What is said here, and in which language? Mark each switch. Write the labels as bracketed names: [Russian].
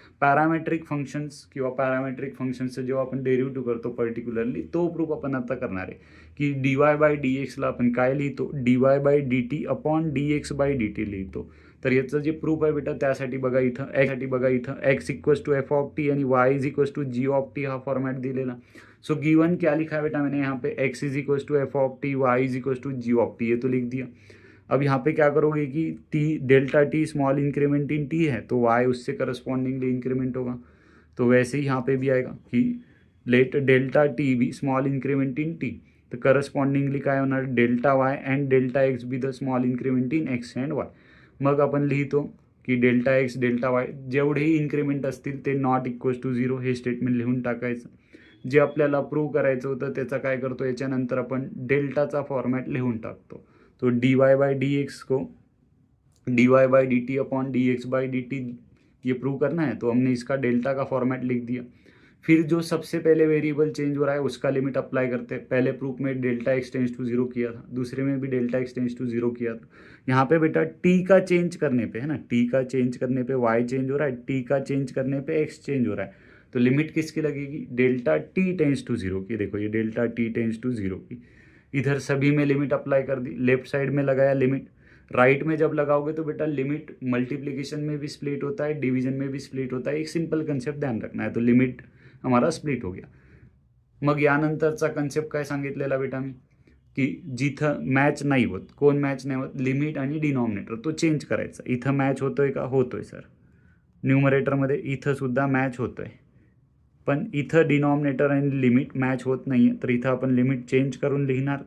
[Marathi] Parametric functions किंवा parametric फंक्शन्सचं जेव्हा आपण डेरिव्हेटिव्ह करतो पर्टिक्युलरली, तो प्रूफ आपण आता करणार आहे की dy बाय dxला आपण काय लिहितो, dy bye dt upon dx bye dt लिहितो. तर याचं जे प्रूफ आहे बेटा त्यासाठी बघा इथं x equals to F of T आणि y is equals to G of T हा फॉर्मॅट दिलेला. [Hindi] सो गिवन क्या लिखा है बेटा मैंने यहाँ पे, x is equals to F of T, y is equals to ji of T, ये तो लिख दिया. अब यहाँ पे क्या करोगे कि t delta T small increment in t है तो y उससे करस्पॉन्डिंगली इंक्रीमेंट होगा. तो वैसे ही यहाँ पे भी आएगा कि let delta T B small increment in t, [Marathi] तर करस्पॉन्डिंगली काय होणार, [Hindi] delta y and delta x be the small increment in x and वाय. मग आपण लिहितो की delta x delta y जेवढेही increment असतील ते not equals to zero, hey statement लिहून टाकायचं. जे आपल्याला प्रूव्ह करायचं होतं त्याचा काय करतो, याच्यानंतर आपण डेल्टाचा फॉर्मॅट लिहून टाकतो. तो dy बाय डी एक्स को dy by D T upon D x by D T ये प्रूव करना है, तो हमने इसका डेल्टा का फॉर्मेट लिख दिया. फिर जो सबसे पहले वेरिएबल चेंज हो रहा है उसका लिमिट अप्लाई करते हैं. पहले प्रूफ में delta x tense to zero किया था, दूसरे में भी delta x tense to zero किया था. यहाँ पे बेटा टी का चेंज करने पे है ना, टी का चेंज करने पे वाई चेंज हो रहा है, टी का चेंज करने पे एक्स चेंज हो रहा है. तो लिमिट किसकी लगेगी, delta T tense to zero की. देखो ये delta T tense to zero की, इधर सभी में लिमिट अप्लाई कर दी. लेफ्ट साइड में लगाया लिमिट, राइट में जब लगाओगे तो बेटा लिमिट मल्टीप्लिकेशन में भी स्प्लिट होता है, डिवीजन में भी स्प्लिट होता है. एक सिंपल कन्सेप्ट ध्यान रखना है. तो लिमिट हमारा स्प्लिट हो गया. [Marathi] मग यानंतरचा कन्सेप्ट काय सांगितलेला बेटा मी, की जिथं मॅच नाही होत, कोण मॅच नाही होत, लिमिट आणि डिनॉमिनेटर तो चेंज करायचा. इथं मॅच होतोय का, होतोय सर. न्यूमरेटरमध्ये इथं सुद्धा मॅच होतोय, पण इथं डिनॉमिनेटर आणि लिमिट मॅच होत नाही आहे. तर इथं आपण लिमिट चेंज करून लिहिणार.